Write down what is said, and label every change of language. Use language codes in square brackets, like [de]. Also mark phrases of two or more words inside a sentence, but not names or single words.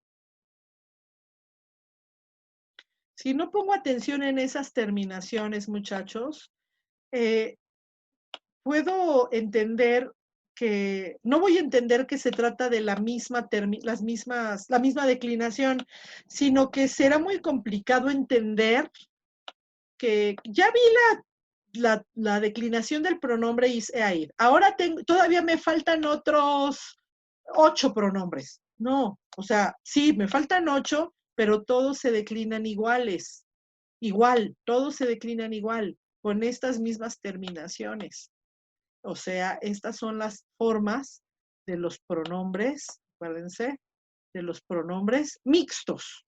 [es] Si no pongo atención en esas terminaciones, muchachos, puedo entender que, no voy a entender que se trata de la misma declinación, sino que será muy complicado entender que ya vi la declinación del pronombre [la] is, ea, id. [es] Ahora todavía me faltan otros 8 pronombres. No, o sea, sí, me faltan 8, pero todos se declinan iguales. Igual, todos se declinan igual, con estas mismas terminaciones. O sea, estas son las formas de los pronombres, acuérdense, de los pronombres mixtos.